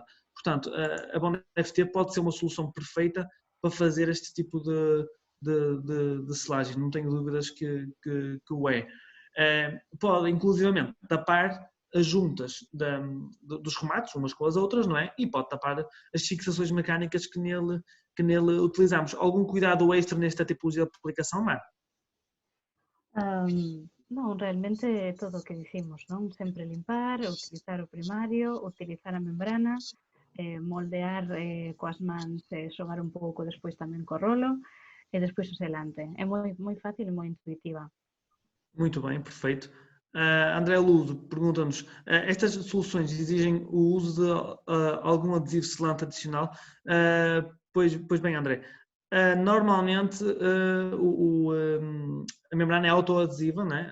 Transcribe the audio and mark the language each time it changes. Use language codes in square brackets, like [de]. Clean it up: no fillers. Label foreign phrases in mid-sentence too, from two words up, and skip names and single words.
[pt] Portanto, a Bond FT pode ser uma solução perfeita para fazer este tipo de selagem, não tenho dúvidas que o é. Pode, inclusivamente, tapar as juntas dos remates, umas com as outras, não é? E pode tapar as fixações mecânicas que nele utilizamos. Algum cuidado extra nesta tipologia de aplicação, Mar? [gl] Non, realmente é todo o que dicimos, non? Sempre limpar, utilizar o primario, utilizar a membrana, moldear coas mans, xogar un pouco despois tamén co rolo, e despois o selante. É moi fácil e moi intuitiva. [pt] Muito bem, perfeito. André Ludo pergunta-nos, estas soluções exigem o uso de algum adesivo selante adicional? Pois bem, André, normalmente a membrana é autoadesiva, né?